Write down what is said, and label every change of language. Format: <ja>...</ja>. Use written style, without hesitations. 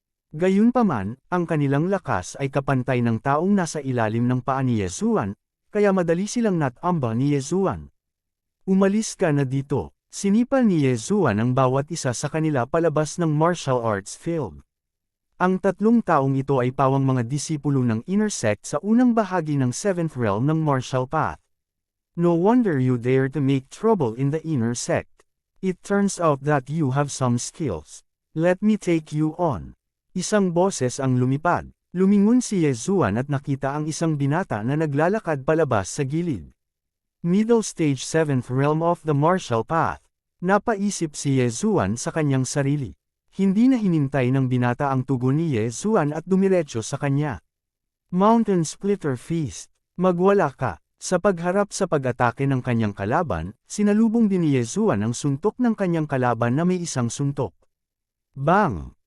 <tl>Gayunpaman, ang kanilang lakas ay kapantay ng taong nasa ilalim ng paa ni Yezuan, kaya madali silang natamba ni Yezuan. Umalis ka na dito. Sinipal ni Yezuan ang bawat isa sa kanila palabas ng martial arts field. Ang tatlong taong ito ay pawang mga disipulo ng inner sect sa unang bahagi ng 7th realm ng martial path.</tl> <en>No wonder you dare to make trouble in the inner sect. It turns out that you have some skills. Let me take you on.</en> <tl>Isang boses ang lumipad. Lumingon si Yezuan at nakita ang isang binata na naglalakad palabas sa gilid.</tl> <en>Middle stage 7th realm of the martial path.</en> <tl>Napaisip si Yezuan sa kanyang sarili. Hindi na hinintay ng binata ang tugon ni Yezuan at dumiretso sa kanya. Mountain Splitter Feast. Magwala ka. Sa pagharap sa pag-atake ng kanyang kalaban, sinalubong din ni Yezuan ang suntok ng kanyang kalaban na may isang suntok. Bang!</tl>